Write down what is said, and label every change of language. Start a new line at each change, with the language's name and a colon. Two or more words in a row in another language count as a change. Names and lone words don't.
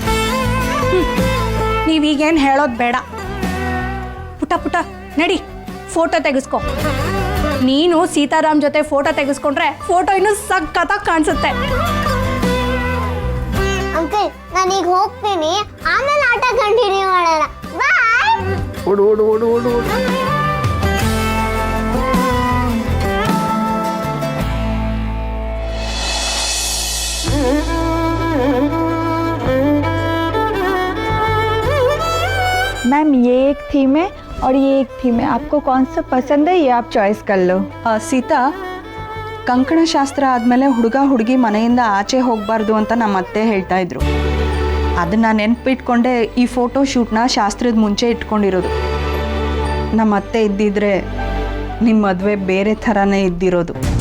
Kannada: ನೀವೀಗೇನು ಹೇಳೋದು ಬೇಡ. ಪುಟ್ಟ ಪುಟ್ಟ ನಡಿ, ಫೋಟೋ ತೆಗೆಸ್ಕೊ. ನೀನು ಸೀತಾರಾಮ್ ಜೊತೆ ಫೋಟೋ ತೆಗೆಸ್ಕೊಂಡ್ರೆ ಫೋಟೋ ಇನ್ನೂ ಸಖತ್ತಾಗಿ ಕಾಣಿಸುತ್ತೆ. ಅಂಕಲ್, ನಾನೀಗ ಹೋಗ್ತೀನಿ, ಆಮೇಲೆ ಆಟ ಕಂಟಿನ್ಯೂ ಮಾಡೋಣ. ಬಾಯ್. ಓಡು ಓಡು ಓಡು ಓಡು ಓಡು.
Hindi: मैम ये एक थीम है और ये एक थीम है, आपको कौन सा पसंद है ये आप चॉइस कर लो.
Kannada: ಸೀತಾ, ಕಂಕಣ ಶಾಸ್ತ್ರ ಆದಮೇಲೆ ಹುಡುಗ ಹುಡುಗಿ ಮನೆಯಿಂದ ಆಚೆ ಹೋಗಬಾರ್ದು ಅಂತ ನಮ್ಮ ಅತ್ತೆ ಹೇಳ್ತಾ ಇದ್ರು. ಅದನ್ನು ನೆನಪಿಟ್ಕೊಂಡೆ ಈ
English: photo shootna
Kannada: ಶಾಸ್ತ್ರದ ಮುಂಚೆ ಇಟ್ಕೊಂಡಿರೋದು. ನಮ್ಮ ಅತ್ತೆ ಇದ್ದಿದ್ರೆ ನಿಮ್ಮ ಮದುವೆ ಬೇರೆ ಥರನೇ ಇದ್ದಿರೋದು.